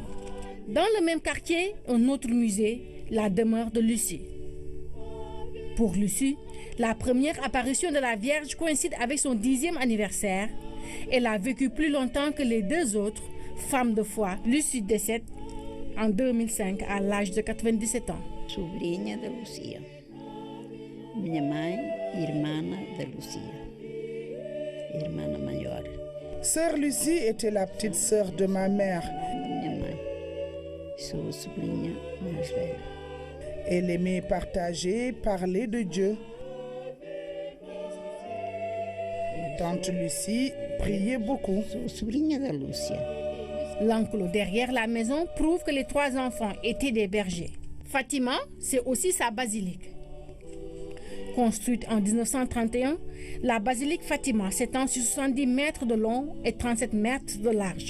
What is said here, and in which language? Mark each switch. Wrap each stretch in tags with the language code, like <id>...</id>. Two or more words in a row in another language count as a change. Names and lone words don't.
<fr>Dans le même quartier, un autre musée, la demeure de Lucie. Pour Lucie, la première apparition de la Vierge coïncide avec son 10e anniversaire. Elle a vécu plus longtemps que les 2 autres, femmes de foi. Lucie décède en 2005 à l'âge de 97 ans.</fr> <pt>Sobrinha de Lucia. Minha mãe, irmã de Lucia. Irmã maior.</pt> <fr>Sœur Lucie était la petite sœur de ma mère.</fr> <pt>Minha mãe. Sou sobrinha mais velha.</pt> <fr>Elle aimait partager, parler de Dieu. Tante Lucie priait beaucoup.</fr> <pt>Sobrinha de Lucia.</pt> <fr>L'enclos derrière la maison prouve que les 3 enfants étaient des bergers. Fatima, c'est aussi sa basilique. Construite en 1931, la basilique Fatima s'étend sur 70 mètres de long et 37 mètres de large.</fr>